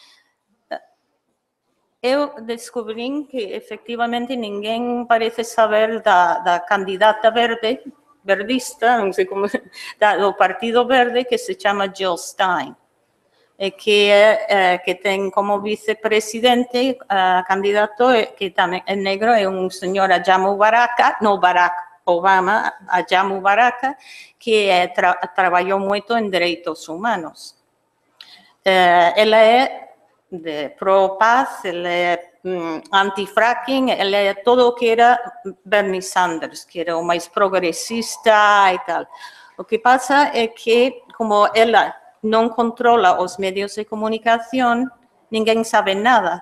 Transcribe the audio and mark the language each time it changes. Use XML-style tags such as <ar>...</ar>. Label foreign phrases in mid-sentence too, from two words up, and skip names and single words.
<gl>Eu descubrín que efectivamente ninguén parece saber da candidata verdista, non sei como, do Partido Verde, que se chama Jill Stein. Que ten como vicepresidente candidato que tamén é negro, é un señor Jamu Barak, Obama, a Jamu Baraka,</gl> <es>que trabajó mucho en derechos humanos.</es> <pt>Ela é de pro-paz, ela é anti-fracking, ela é todo o que era Bernie Sanders, que era o mais progressista e tal. O que passa é que, como ela não controla os meios de comunicação, ninguém sabe nada.</pt>